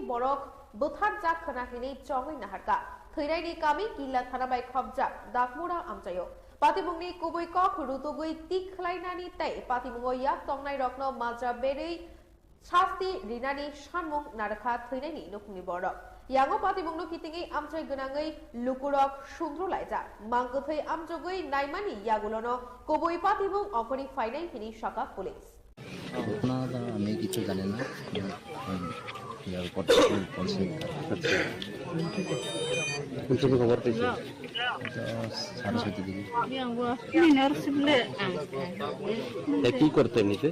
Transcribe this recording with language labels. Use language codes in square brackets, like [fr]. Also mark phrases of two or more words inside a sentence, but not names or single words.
[trp] बरक बोथार जाक खनाखिनि चङै नाहारका थैरायनि कामि किल्ला थाना बाय खबजाक दाकमुरा आमचायो पातिमुंगनि कुबै कक रुतुगै तिखलायनानि ताइ पातिमुंगो याक तंनाय रत्न माजा बेरै शास्ति रिनानि सानमुं नारखा थैनायनि नुफुंनि बरक यांगो पातिमुंगनो कितिङै आमचाय गोनाङै लुकुरक सुंद्रलायजा मांगथै आमजगै नायमानि यागुलनो कुबै पातिमुं अखनि फाइनायनि शाखा पुलिस [bn] ঘটনা আমি কিছু জানি না, খবর পেয়েছি সাড়ে 6টার দিকে। কি করতে এমনিতে?